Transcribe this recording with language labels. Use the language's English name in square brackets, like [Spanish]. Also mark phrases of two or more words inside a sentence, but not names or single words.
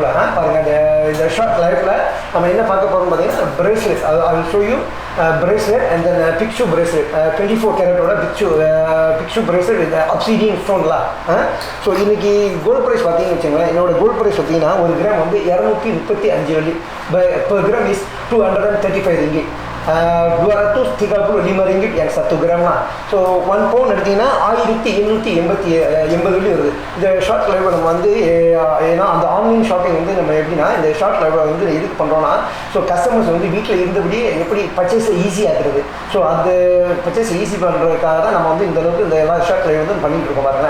[English] The short live, I mean, bracelet. I will show you bracelet and then a picture bracelet, 24 karat picture bracelet with obsidian stone. So, in gold price, gold price of 1 gram per gram is 235 ringgit. [Malay] 235 ringgit yang 1 gram lah. [Tamil] So 1 pound எடுத்தீங்கன்னா 1780 வருது. இந்த [English] short live [Tamil] நம்ம வந்து ஏன்னா அந்த [English] online shopping [Tamil] வந்து நம்ம எப்படின்னா இந்த [English] short live [Tamil] வந்து எதுக்கு பண்ணுறோன்னா [English] so customers [Tamil] வந்து வீட்டில் இருந்தபடி எப்படி [English] purchase easy [Tamil] ஆகுறது. ஸோ அந்த [English] purchase easy [Tamil] பண்ணுறதுக்காக தான் நம்ம வந்து இந்த அளவுக்கு இந்த எல்லா [English] short live [Tamil] வந்து பண்ணிட்டு இருக்கோம் பாருங்கள்.